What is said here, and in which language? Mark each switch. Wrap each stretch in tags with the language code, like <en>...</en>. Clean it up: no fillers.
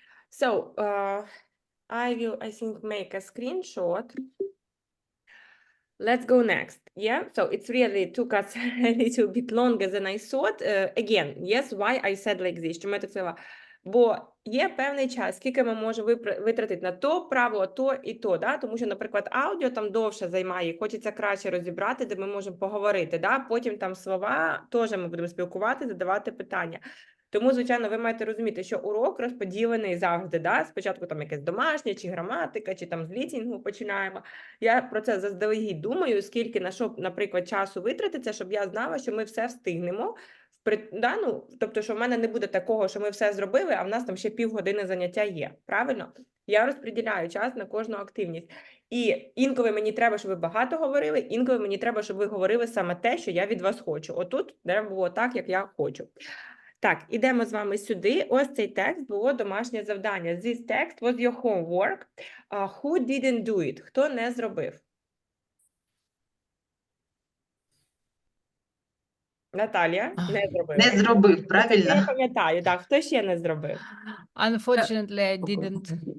<en>So, I will, I think, make a screenshot. Let's go next. Yeah, so it's really took us a little bit longer than I thought. Again, yes, why I said like this.</en> <uk>Чому я так сказала? Бо є певний час, скільки ми можемо витратити на то правило, то і то, да? Тому що, наприклад, аудіо там довше займає, хочеться краще розібрати, де ми можемо поговорити, да? Потім там слова, теж ми будемо спілкувати, задавати питання. Тому, звичайно, ви маєте розуміти, що урок розподілений завжди, да? Спочатку там якесь домашнє, чи граматика, чи там з літінгу починаємо. Я про це заздалегідь думаю, скільки на що, наприклад, часу витратиться, щоб я знала, що ми все встигнемо. Да? Ну, тобто, що в мене не буде такого, що ми все зробили, а в нас там ще півгодини заняття є. Правильно? Я розподіляю час на кожну активність. І інколи мені треба, щоб ви багато говорили, інколи мені треба, щоб ви говорили саме те, що я від вас хочу. Отут треба було так, як я хочу. Так, ідемо з вами сюди. Ось цей текст було домашнє завдання.</uk> <en>This text was your homework. Who didn't do it?</en> <uk>Хто не зробив? Наталія не зробила. Не зробив, Я правильно? пам'ятаю, так. Хто ще не зробив?</uk> <en>Unfortunately, I didn't.</en>